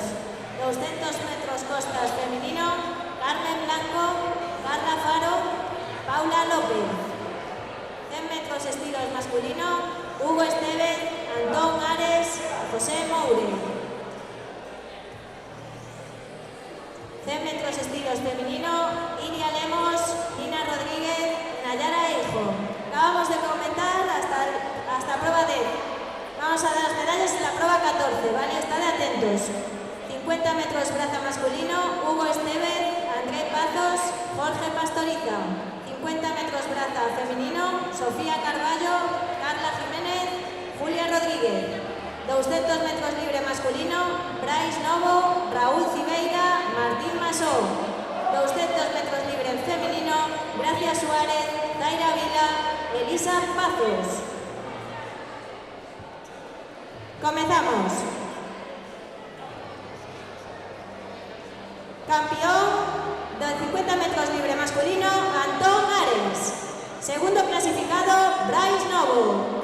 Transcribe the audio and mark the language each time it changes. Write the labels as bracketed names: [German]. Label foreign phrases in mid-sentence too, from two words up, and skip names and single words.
[Spanish] 200 metros costas femenino, Carmen Blanco, Carla Faro, Paula López. 100 metros estilos masculino, Hugo Estevez, Antón Ares, José Moure. 100 metros estilos femenino, Iria Lemos, Nina Rodríguez, Nayara Hijo. Acabamos de comentar hasta prueba 10. Vamos a dar las medallas en la prueba 14, ¿vale? Estad atentos. 50 metros braza masculino, Hugo Estevez, André Pazos, Jorge Pastoriza. 50 metros braza femenino, Sofía Carballo, Carla Jiménez, Julia Rodríguez. 200 metros libre masculino, Bryce Novo, Raúl Cibeira, Martín Masó. 200 metros libre femenino, Gracia Suárez, Zaira Vila, Elisa Pazos. Comenzamos. Campeón de 50 metros libre masculino, Antón Ares. Segundo clasificado, Bryce Novo.